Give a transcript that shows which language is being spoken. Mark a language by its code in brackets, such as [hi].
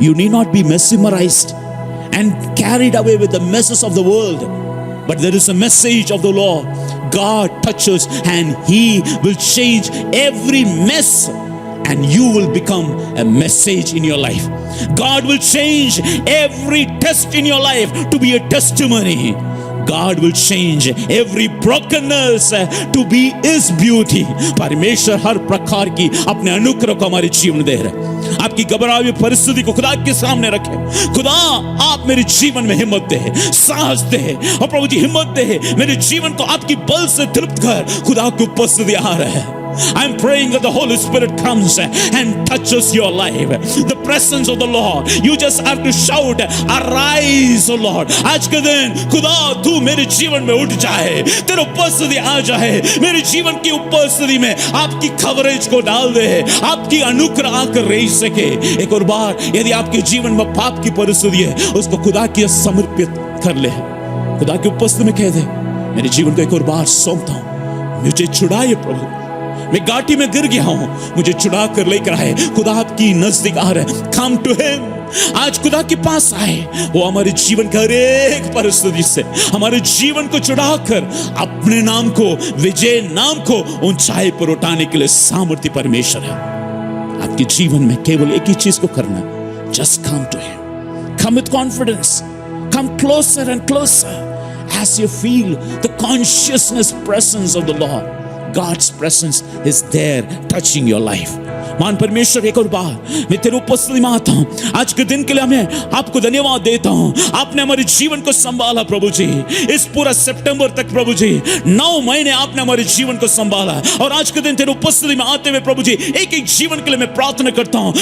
[en] You need not be mesmerized and carried away with the messes of the world, but there is a message of the Lord. God touches and He will change every mess, and you will become a message in your life. God will change every test in your life to be a testimony. God will change every brokenness to be His beauty. [hi] परमेश्वर हर प्रकार की अपने अनुग्रह को हमारे जीवन दे रहे हैं। आपकी घबराई हुई परिस्थिति को खुदा के सामने रखें। खुदा आप मेरे जीवन में हिम्मत दे, साहस दे, और प्रभु जी हिम्मत दे, मेरे जीवन को आपकी बल से तृप्त कर। खुदा की उपस्थिति आ रहा है, [en] I'm praying that the Holy Spirit comes and touches your life. The presence of the Lord. You just have to shout, arise, O Lord. [hi] आज के दिन खुदा तू मेरे जीवन में उठ जाए, तेरी उपस्थिति आ जाए, मेरे जीवन की उपस्थिति में आपकी कवरेज को डाल दे, आपकी अनुग्रह आकर रह सके। एक और बार यदि आपके जीवन में पाप की परिस्थिति है, उसको खुदा की समर्पित कर ले, खुदा की उपस्थिति में कह दे, मेरे जीवन को एक और बार सौंपता हूं, मुझे छुड़ाइए प्रभु, मैं घाटी में गिर गया हूं, मुझे छुड़ा कर लेकर आए। खुदा आपकी नजदीक आ रहे, [en] Come to him. [hi] आज खुदा के पास आए, वो हमारे जीवन का हर एक परिस्थिति से हमारे जीवन को छुड़ाकर अपने नाम को, विजय नाम को ऊंचाई पर उठाने के लिए सामर्थ्य परमेश्वर है। आपके जीवन में केवल एक ही चीज को करना, [en] Just come to him, come with confidence, come closer and closer as you feel the consciousness presence of the Lord. God's presence is there touching your life. [hi] मान परमेश्वर एक और बार मैं तेरे उपस्थिति में आता हूं। आज के दिन के लिए मैं आपको धन्यवाद देता हूं। आपने हमारे जीवन को संभाला प्रभु जी, इस पूरा सितंबर तक प्रभु जी 9 महीने आपने हमारे जीवन को संभाला। और आज के दिन तेरे उपस्थिति में आते हुए प्रभु जी एक एक जीवन के लिए मैं प्रार्थना करता हूं।